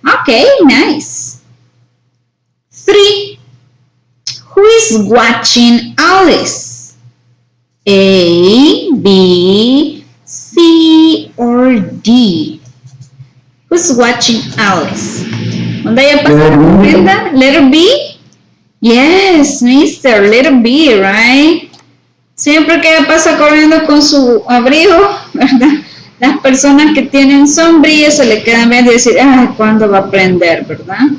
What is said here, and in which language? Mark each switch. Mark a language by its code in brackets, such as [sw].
[en] Okay, nice. 3. Who is watching Alice? A, B, C, or D? Who's watching Alice? [es] ¿Dónde ella pasa corriendo? [en] Letter B? Yes, mister, letter B, right? [es] Siempre que ella pasa corriendo con su abrigo, ¿verdad? Las personas que tienen sombrilla se le quedan viendo y decir, ay, ¿cuándo va a prender, verdad?